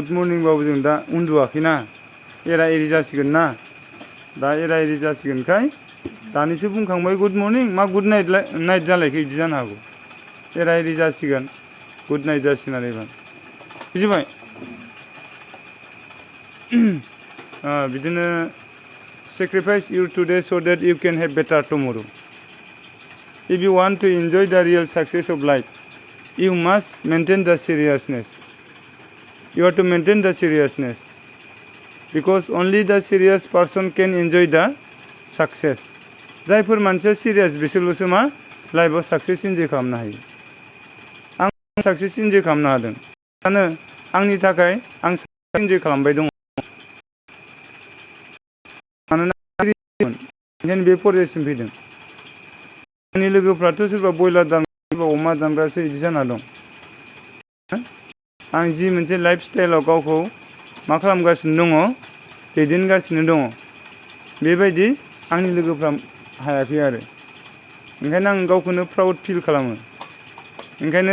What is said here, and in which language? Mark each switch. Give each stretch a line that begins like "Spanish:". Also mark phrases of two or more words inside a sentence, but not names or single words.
Bodo: मर्निंबाबो जों दा उन्दुवाखैना एरा एरि जासिगोन ना दा एरा एरि जासिगोनखाय दानिसो बुंखांबाय
English: good morning
Bodo: मा
English: good night
Bodo: जालायखो बिदि जानो हागौ एरा एरि जासिगोन
English: good night
Bodo: जासिगोन आरो एबार बुजिबाय बिदिनो
English: sacrifice you today so that you can have better tomorrow. If you want to enjoy the real success of life, you must maintain the seriousness. You have to maintain the seriousness. Because only the serious person can enjoy the success.
Bodo: जायफोर मानसिया सिरियास बिसोरल'सो मा लाइफआव
English: success enjoy
Bodo: खालामनो हायो आं
English: success enjoy
Bodo: खालामनो हादों सानो आंनि थाखाय आं इन्जय खालामबाय दङ मानोना ओंखायनो बे फरायसिम फैदों आंनि लोगोफ्राथ' सोरबा बयलार दानग्रा सोरबा अमा दानग्रासो बिदि जाना दं आं जि मोनसे
English: life style
Bodo: गावखौ मा खालामगासिनो दङ दैदेनगासिनो दङ बेबायदि आंनि लोगोफ्रा हायाखै आरो ओंखायनो आं गावखौनो
English: proud feel
Bodo: खालामो ओंखायनो